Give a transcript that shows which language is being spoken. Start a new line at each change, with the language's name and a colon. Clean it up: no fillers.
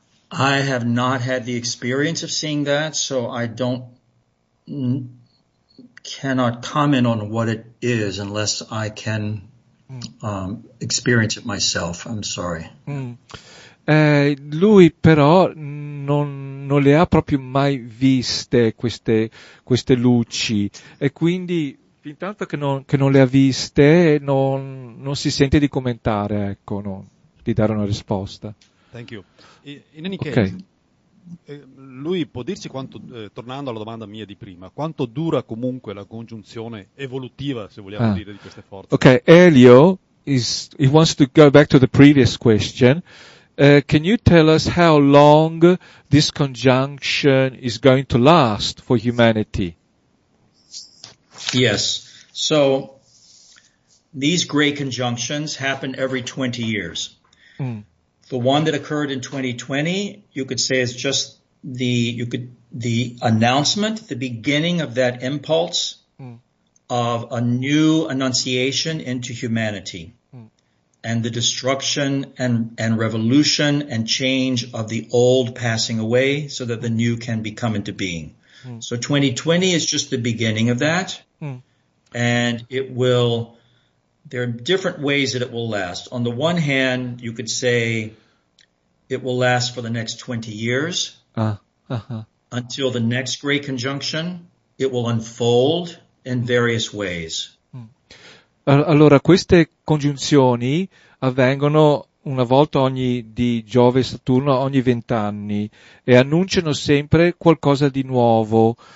English: I have not had the experience of seeing that, so I cannot comment on what it is unless I can experience it myself. I'm sorry.
Italian: Lui però non le ha proprio mai viste queste luci, e quindi fintanto che non le ha viste non si sente di commentare, ecco, di dare una risposta.
English: Thank you. In any case,
Italian: lui può dirci quanto, tornando alla domanda mia di prima, quanto dura comunque la congiunzione evolutiva, se vogliamo dire, di queste forze?
English: Okay, Elio he wants to go back to the previous question. Can you tell us how long this conjunction is going to last for humanity? Yes. So these great conjunctions happen every 20 years. The one that occurred in 2020, you could say is just the announcement, the beginning of that impulse of a new annunciation into humanity, and the destruction and revolution and change of the old passing away so that the new can become into being. So 2020 is just the beginning of that, and there are different ways that it will last. On the one hand, you could say it will last for the next 20 years until the next great conjunction. It will unfold in various ways.
Italian: Allora, queste congiunzioni avvengono una volta di Giove e Saturno ogni 20 anni e annunciano sempre qualcosa di nuovo.